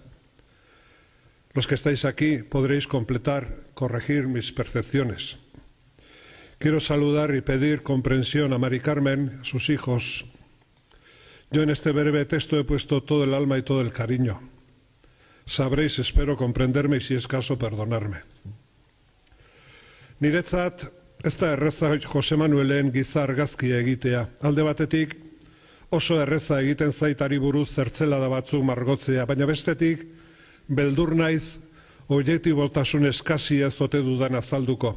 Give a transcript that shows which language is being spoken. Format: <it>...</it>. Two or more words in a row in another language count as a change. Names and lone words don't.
<es>Los que estáis aquí podréis completar, corregir mis percepciones. Quiero saludar y pedir comprensión a Mari Carmen, a sus hijos. Yo en este breve texto he puesto todo el alma y todo el cariño. Sabréis, espero, comprenderme y si es caso, perdonarme.</es> <eu>Niretzat, ez da erreza Jose Manuelen giza argazkia egitea. Alde batetik, oso erreza egiten zaitari buruz zertzelada batzuk margotzea, baina bestetik, beldur naiz, objektibotasun eskasi ez ote dudan azalduko.</eu>